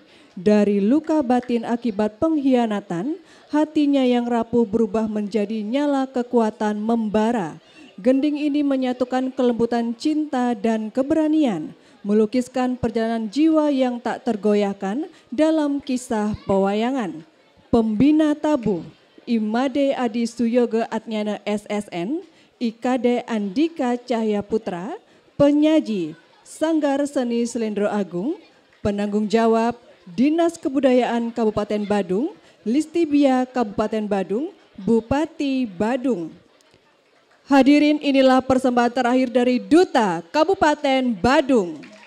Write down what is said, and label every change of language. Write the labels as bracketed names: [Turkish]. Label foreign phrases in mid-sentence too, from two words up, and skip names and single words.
[Indonesian] Dari luka batin akibat pengkhianatan, hatinya yang rapuh berubah menjadi nyala kekuatan membara. Gending ini menyatukan kelembutan cinta dan keberanian, melukiskan perjalanan jiwa yang tak tergoyahkan dalam kisah pewayangan. Pembina tabuh, Imade Adi Suyoga Atnyana SSN, IKD Andika Cahya Putra, penyaji Sanggar Seni Slendro Agung, penanggung jawab Dinas Kebudayaan Kabupaten Badung, Listibia Kabupaten Badung, Bupati Badung. Hadirin, inilah persembahan terakhir dari Duta Kabupaten Badung.